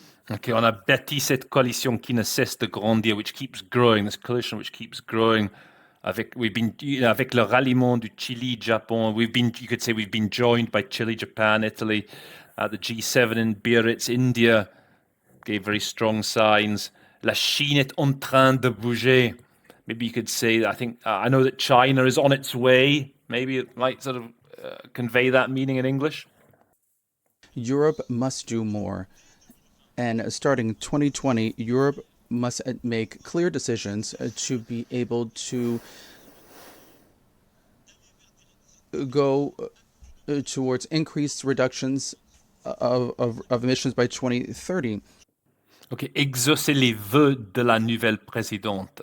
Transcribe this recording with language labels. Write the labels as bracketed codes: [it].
[en] Okay, [fr] on a bâti cette coalition qui ne cesse de grandir, [en] which keeps growing, this coalition which keeps growing. We've been, [fr] avec le ralliement du Chili, Japon, [en] you could say we've been joined by Chile, Japan, Italy, the G7 in Biarritz, India gave very strong signs. [fr] La Chine est en train de bouger. [en] Maybe you could say, I know that China is on its way. Maybe it might sort of convey that meaning in English. Europe must do more. And starting 2020, Europe must make clear decisions to be able to go towards increased reductions of emissions by 2030. [fr] Ok, exaucer les vœux de la nouvelle présidente.